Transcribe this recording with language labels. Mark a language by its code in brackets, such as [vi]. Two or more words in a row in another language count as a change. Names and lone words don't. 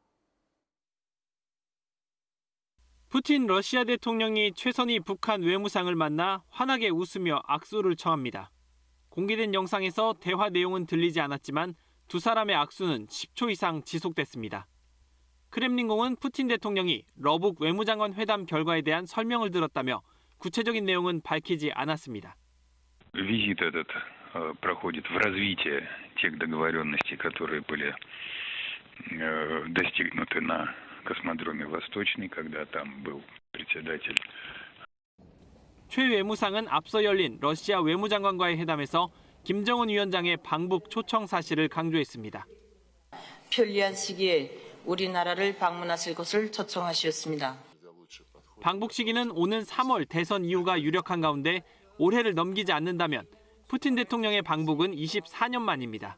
[ko] 푸틴 러시아 대통령이 최선희 북한 외무상을 만나 환하게 웃으며 악수를 청합니다. 공개된 영상에서 대화 내용은 들리지 않았지만 두 사람의 악수는 10초 이상 지속됐습니다. 크렘린궁은 푸틴 대통령이 러북 외무장관 회담 결과에 대한 설명을 들었다며 구체적인 내용은 밝히지 않았습니다. [ru] Визит этот проходит в развитие тех договоренностей, которые были достигнуты на космодроме Восточный, когда там был председатель. [ko] 최 외무상은 앞서 열린 러시아 외무장관과의 회담에서 김정은 위원장의 방북 초청 사실을 강조했습니다. 편리한 시기에 우리나라를 방문하실 것을 초청하셨습니다. 방북 시기는 오는 3월 대선 이후가 유력한 가운데 올해를 넘기지 않는다면 푸틴 대통령의 방북은 24년 만입니다.